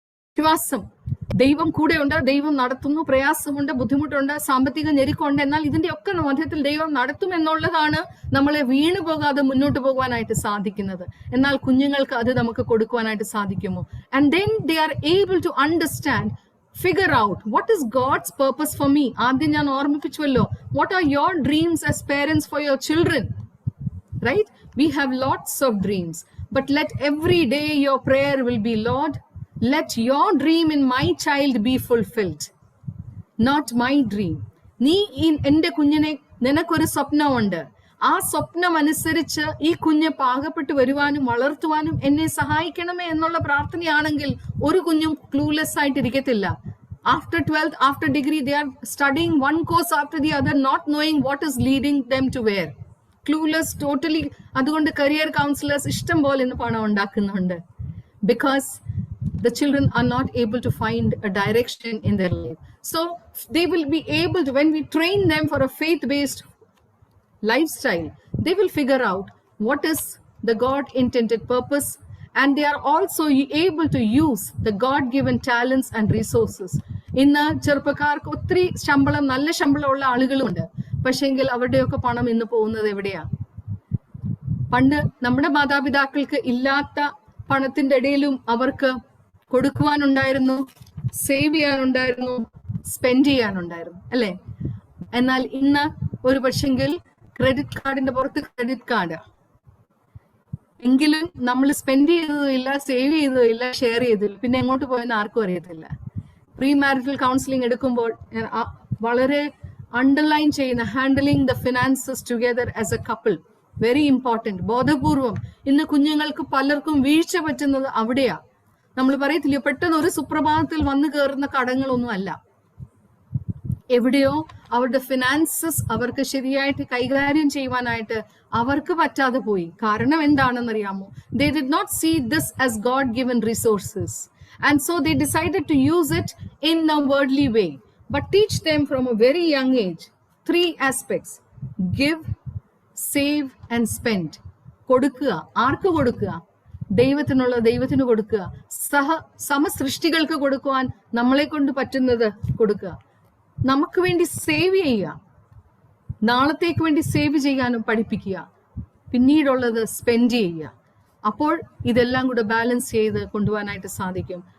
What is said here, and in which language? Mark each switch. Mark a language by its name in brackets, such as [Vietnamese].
[Malayalam] വിശ്വാസം. ദൈവം കൂടെയുണ്ട്, ദൈവം നടത്തുന്നു. പ്രയാസമുണ്ട്, ബുദ്ധിമുട്ടുണ്ട്, സാമ്പത്തിക ഞെരുക്കമുണ്ട്, എന്നാൽ ഇതിന്റെ ഒക്കെ മധ്യത്തിൽ ദൈവം നടത്തും എന്നുള്ളതാണ് നമ്മളെ വീണു പോകാതെ മുന്നോട്ട് പോകുവാനായിട്ട് സാധിക്കുന്നത്. എന്നാൽ കുഞ്ഞുങ്ങൾക്ക് അത് നമുക്ക് കൊടുക്കുവാനായിട്ട് സാധിക്കുമോ? [English] And then they are able to understand, figure out what is God's purpose for me. [Malayalam] ആദ്യം ഞാൻ ഓർമ്മിപ്പിച്ചുവല്ലോ, [English] what are your dreams as parents for your children, right? We have lots of dreams, but let every day your prayer will be, Lord, let your dream in my child be fulfilled, not my dream. [Malayalam] നീ എൻ്റെ കുഞ്ഞിനെ, നിനക്കൊരു സ്വപ്നമുണ്ട്, ആ സ്വപ്നം അനുസരിച്ച് ഈ കുഞ്ഞ് പാകപ്പെട്ട് വരുവാനും വളർത്തുവാനും എന്നെ സഹായിക്കണമേ എന്നുള്ള പ്രാർത്ഥനയാണെങ്കിൽ ഒരു കുഞ്ഞും clueless ആയിട്ടിരിക്കത്തില്ല. [English] After 12th, after degree, they are studying one course after the other, not knowing what is leading them to where. Clueless, totally. [Malayalam] അതുകൊണ്ട് കരിയർ കൗൺസിലേഴ്സ് ഇഷ്ടം പോലെ ഇന്ന് പണം ഉണ്ടാക്കുന്നുണ്ട്. [English] Because the children are not able to find a direction in their life. So they will be able to, when we train them for a faith-based lifestyle, they will figure out what is the God intended purpose, and they are also able to use the God given talents and resources. [Malayalam] ഇന്ന് ചെറുപ്പക്കാർക്ക് ഒത്തിരി ശമ്പളം, നല്ല ശമ്പളമുള്ള ആളുകളുണ്ട്. പക്ഷെങ്കിൽ അവരുടെയൊക്കെ പണം ഇന്ന് പോകുന്നത് എവിടെയാ? പണ്ട് നമ്മുടെ മാതാപിതാക്കൾക്ക് ഇല്ലാത്ത പണത്തിന്റെ ഇടയിലും അവർക്ക് കൊടുക്കുവാനുണ്ടായിരുന്നു, സേവ് ചെയ്യാനുണ്ടായിരുന്നു, സ്പെൻഡ് ചെയ്യാനുണ്ടായിരുന്നു, അല്ലെ? എന്നാൽ ഇന്ന് ഒരു പക്ഷെങ്കിൽ ക്രെഡിറ്റ് കാർഡിന്റെ പുറത്ത് ക്രെഡിറ്റ് കാർഡ്, എങ്കിലും നമ്മൾ സ്പെൻഡ് ചെയ്തതുമില്ല, സേവ് ചെയ്തതുമില്ല, ഷെയർ ചെയ്തില്ല, പിന്നെ എങ്ങോട്ട് പോയെന്ന് ആർക്കും അറിയത്തില്ല. [English] pre marital counselling [Malayalam] എടുക്കുമ്പോൾ വളരെ [English] underline [Malayalam] ചെയ്യുന്ന [English] Handling the finances together as a couple, very important. [Malayalam] ബോധപൂർവം ഇന്ന് കുഞ്ഞുങ്ങൾക്ക് പലർക്കും വീഴ്ച പറ്റുന്നത് അവിടെയാ. നമ്മൾ പറയത്തില്ല, പെട്ടെന്ന് ഒരു സുപ്രഭാതത്തിൽ വന്നു കയറുന്ന കടങ്ങളൊന്നും അല്ല. എവിടെയോ അവരുടെ ഫിനാൻസസ് അവർക്ക് ശരിയായിട്ട് കൈകാര്യം ചെയ്യുവാനായിട്ട് അവർക്ക് പറ്റാതെ പോയി. കാരണം എന്താണെന്നറിയാമോ? [English] They did not see this as God given resources, and so they decided to use it in a worldly way. But teach them from a very young age 3 aspects: give, save and spend. [Malayalam] കൊടുക്കുക. ആർക്ക് കൊടുക്കുക? ദൈവത്തിനുള്ള ദൈവത്തിന് കൊടുക്കുക. സമസൃഷ്ടികൾക്ക് കൊടുക്കുവാൻ നമ്മളെ കൊണ്ട് പറ്റുന്നത് കൊടുക്കുക. നമുക്ക് വേണ്ടി സേവ് ചെയ്യുക, നാളത്തേക്ക് വേണ്ടി സേവ് ചെയ്യാനും പഠിപ്പിക്കുക. പിന്നീടുള്ളത് സ്പെൻഡ് ചെയ്യുക. അപ്പോൾ ഇതെല്ലാം കൂടെ ബാലൻസ് ചെയ്ത് കൊണ്ടുപോകാനായിട്ട് സാധിക്കും.